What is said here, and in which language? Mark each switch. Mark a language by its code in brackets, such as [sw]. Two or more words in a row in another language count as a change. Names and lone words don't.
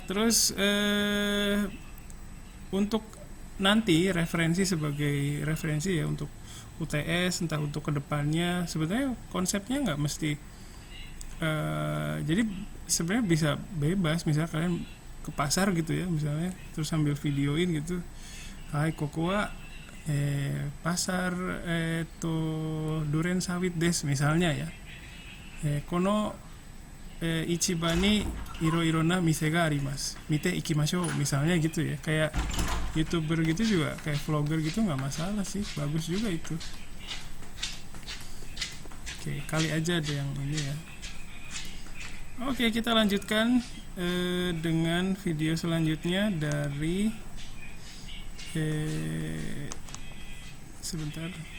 [id] Terus untuk nanti sebagai referensi ya untuk UTS, entah untuk kedepannya, sebenarnya konsepnya nggak mesti. Jadi sebenarnya bisa bebas, misalnya kalian ke pasar gitu ya, misalnya terus sambil videoin gitu. [ja] はい ここは pasar duren sawit des [id] misalnya ya. [ja] この市場にいろいろな店があります. 見て行きましょう [id] misalnya gitu ya. Kayak YouTuber gitu juga, kayak vlogger gitu nggak masalah sih. Bagus juga itu. Oke, kali aja ada yang ini ya. Oke, kita lanjutkan dengan video selanjutnya dari sebentar.